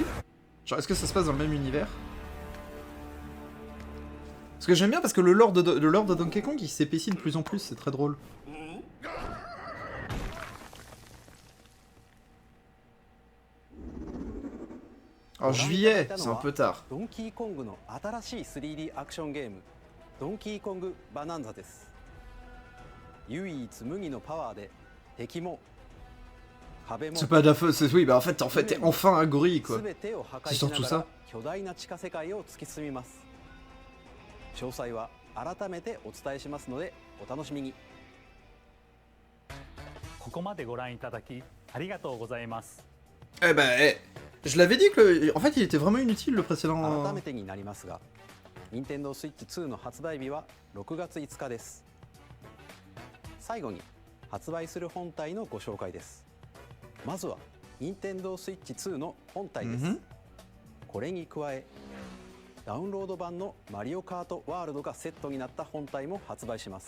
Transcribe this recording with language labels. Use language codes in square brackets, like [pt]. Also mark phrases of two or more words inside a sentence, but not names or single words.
[fr] Genre, est-ce que ça se passe dans le même univers? Parce que j'aime bien parce que le lore de Donkey Kong, il s'épaissit de plus en plus, c'est très drôle. En juillet, c'est un peu tard. [ja] Donkey Kong の新しい 3D アクションゲーム、ドンキーコングバナンザです。唯一無二のパワーで敵も [fr] C'est pas de la feu, c'est oui, bah en fait t'es enfin un gorille quoi. C'est surtout ça. [ja] 巨大な地下世界を突き進みます。詳細は改めてお伝えしますのでお楽しみに。ここまでご覧いただきありがとうございます。 [fr] Eh ben, je l'avais dit que en fait il était vraiment inutile le précédent. [ja] 改めてになりますが、Nintendo Switch 2の発売日は6月5日です。最後に発売する本体のご紹介です。まずは Nintendo Switch 2の本体です。これに加え、ダウンロード版のマリオカートワールドがセットになった本体も発売します。